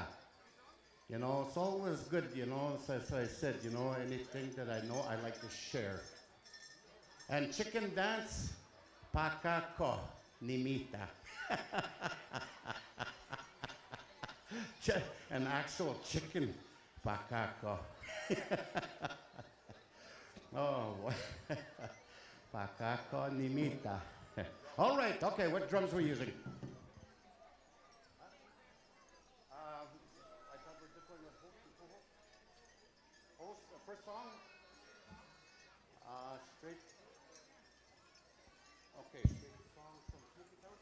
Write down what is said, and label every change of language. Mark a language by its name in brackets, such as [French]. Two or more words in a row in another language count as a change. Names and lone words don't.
[English] You know, it's always good, you know, as I said, you know, anything that I know, I like to share. And chicken dance, [Cree] pakako, nimita. [English] An actual chicken, pakako. [Cree] Oh, pakako, nimita. [English] All right, okay, what drums we're using? First song, straight. Okay, straight song from Snoopy Town.